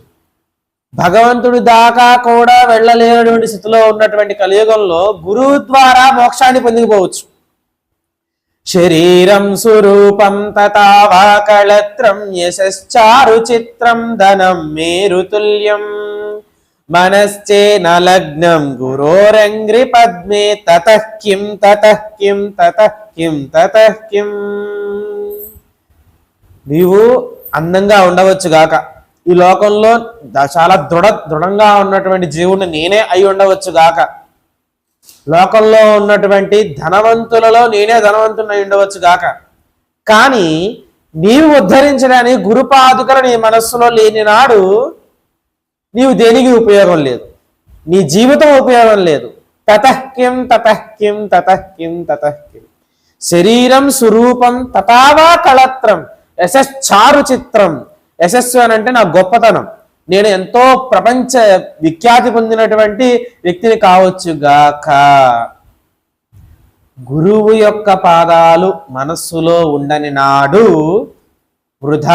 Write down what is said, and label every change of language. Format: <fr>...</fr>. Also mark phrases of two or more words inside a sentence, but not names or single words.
<te>భగవంతుడి దాకా కూడా వెళ్ళలేనటువంటి స్థితిలో ఉన్నటువంటి కలియుగంలో గురువు ద్వారా మోక్షాన్ని పొందిపోవచ్చు.</te> <sa>శరీరం స్వరూపం తథావా కళత్రం యశశ్చారు చిత్రం ధనం మేరుతుల్యం మనశ్చేన లగ్నం గురోరంగ్రి పద్మే తతః కిం తతః కిం తతః కిం తతః కిం.</sa> <te>నీవు అందంగా ఉండవచ్చు గాక, ఈ లోకంలో చాలా దృఢంగా ఉన్నటువంటి జీవుడిని నేనే అయి ఉండవచ్చు గాక, లోకంలో ఉన్నటువంటి ధనవంతులలో నేనే ధనవంతుని అయి ఉండవచ్చు గాక, కానీ నీవు ఉద్ధరించడానికి గురుపాదుకలు నీ మనస్సులో లేని నాడు నీవు దేనికి ఉపయోగం లేదు, నీ జీవితం ఉపయోగం లేదు.</te> <sa>తతః కిం తతః కిం తతః కిం తతః కిం. శరీరం స్వరూపం తథావా కళత్రం యశశ్చారు చిత్రం.</sa> <te>యశస్సు అని అంటే నా గొప్పతనం, నేను ఎంతో ప్రపంచ విఖ్యాతి పొందినటువంటి వ్యక్తిని కావచ్చు గాక, గురువు యొక్క పాదాలు మనస్సులో ఉండని నాడు వృధా.</te>